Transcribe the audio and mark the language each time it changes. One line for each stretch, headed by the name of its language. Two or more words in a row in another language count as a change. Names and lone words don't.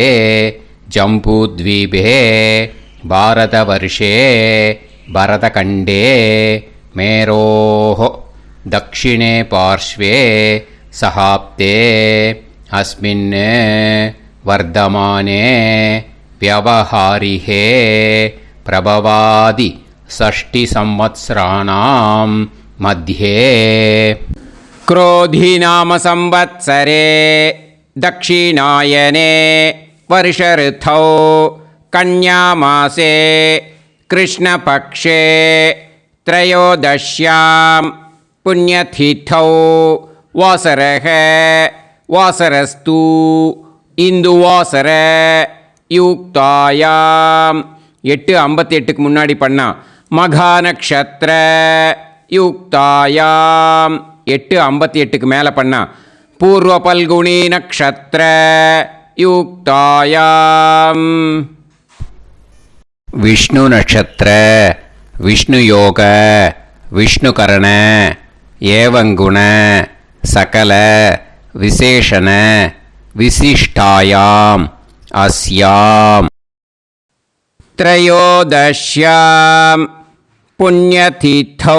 Sanskrit: जम्बूद्वीपे भारतवर्षे भरतखण्डे मेरोः दक्षिणे पार्श्वे शकाब्दे अस्मिन् वर्तमाने व्यावहारिके प्रभवादि षष्टि संवत्सराणां मध्ये. क्रोधी नाम संवत्सरे दक्षिणायने वर्ष ऋतौ कन्यामासे कृष्णपक्षे त्रयोदश्यां पुण्यतिथौ वासरः वासरस्तु इन्दुवासर युक्तायां 8:58
Tamil: முன்னாடி பண்ணா
Sanskrit: मघा नक्षत्र युक्तायाम् 8:58
Tamil: மேலே பண்ணா
Sanskrit: पूर्व फल्गुनी नक्षत्र युक्तायाम्. विष्णु नक्षत्र विष्णु योग विष्णुकरण एवंगुण सकल विशेषण विशिष्टायाम् अस्याम् त्रयोदश्याम् पुण्यतिथौ.